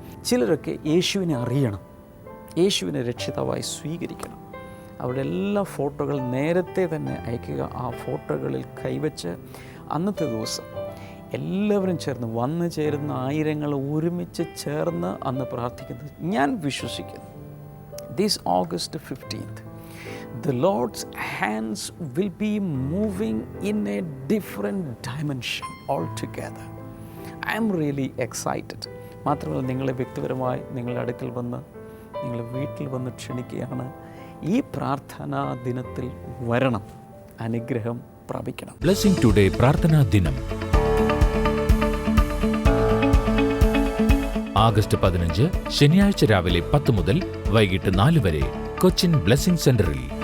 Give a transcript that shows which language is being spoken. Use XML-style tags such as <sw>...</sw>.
<ml>ചിലരൊക്കെ യേശുവിനെ അറിയണം, യേശുവിനെ രക്ഷിതാവായി സ്വീകരിക്കണം. അവരുടെ എല്ലാ ഫോട്ടോകൾ നേരത്തെ തന്നെ അയക്കുക. ആ ഫോട്ടോകളിൽ കൈവച്ച് അന്നത്തെ ദിവസം എല്ലാവരും ചേർന്ന് വന്നു ചേരുന്ന ആയിരങ്ങൾ ഒരുമിച്ച് ചേർന്ന് അന്ന് പ്രാർത്ഥിക്കുന്നത് ഞാൻ വിശ്വസിക്കുന്നു.</ml> <en>This August 15th, the Lord's hands will be moving in a different dimension altogether. I am really excited.</en> <ml>മാത്രമല്ല, നിങ്ങളെ വ്യക്തിപരമായി നിങ്ങളുടെ അടുക്കൽ വന്ന്, നിങ്ങളുടെ വീട്ടിൽ വന്ന് ക്ഷണിക്കുകയാണ്. ഈ പ്രാർത്ഥനാ ദിനത്തിൽ വരണം, അനുഗ്രഹം പ്രാപിക്കണം. ബ്ലെസ്സിംഗ് ടുഡേ പ്രാർത്ഥനാ ദിനം ആഗസ്റ്റ് 15 ശനിയാഴ്ച രാവിലെ 10 മുതൽ വൈകിട്ട് 4 വരെ കൊച്ചിൻ ബ്ലെസ്സിംഗ് സെന്ററിൽ.</ml>